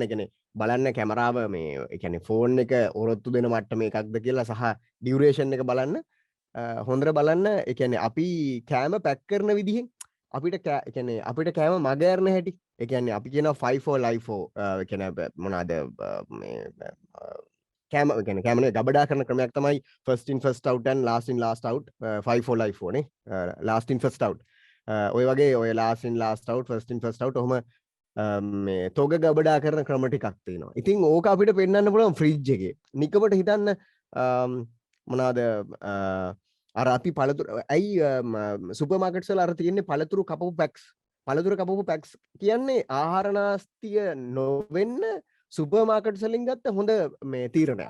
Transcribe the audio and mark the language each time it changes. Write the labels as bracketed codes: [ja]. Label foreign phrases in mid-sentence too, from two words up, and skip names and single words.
[si] ඒ කියන්නේ බලන්න කැමරාව මේ ඒ කියන්නේ ෆෝන් එක ඔරොත්තු දෙන මට්ටම එකක්ද කියලා සහ ඩියුරේෂන් එක බලන්න. හොඳට බලන්න. ඒ කියන්නේ අපි කෑම පැක් කරන විදිහෙන් අපිට කියන්නේ අපිට කෑම මගහැරන හැටි. ඒ කියන්නේ අපි කියනවා 5-4 life 4 ඒ කියන්නේ මොනවාද මේ කෑම කියන්නේ කෑමනේ ගබඩා කරන ක්‍රමයක් තමයි [en] first in first out and last in last out [si] 5-4 life 4 නේ. [en] last in first out [si] ඔය වගේ ඔය [en] last in last out first in first out [si] ඔහම මේ තොග ගබඩා කරන ක්‍රම ටිකක් තියෙනවා. ඉතින් ඕක අපිට පෙන්වන්න පුළුවන් ෆ්‍රිජ් එකේ. නිකමට හිතන්න මොනවාද අර අපි පළතුරු ඇයි [en] super markets [si] වල අර තියෙන්නේ පළතුරු කපපු පැක්ස්. පළතුරු කපපු පැක්ස් කියන්නේ ආහාර නාස්තිය නොවෙන්න [en] super markets [si] වලින් ගත්ත හොඳ මේ තීරණයක්.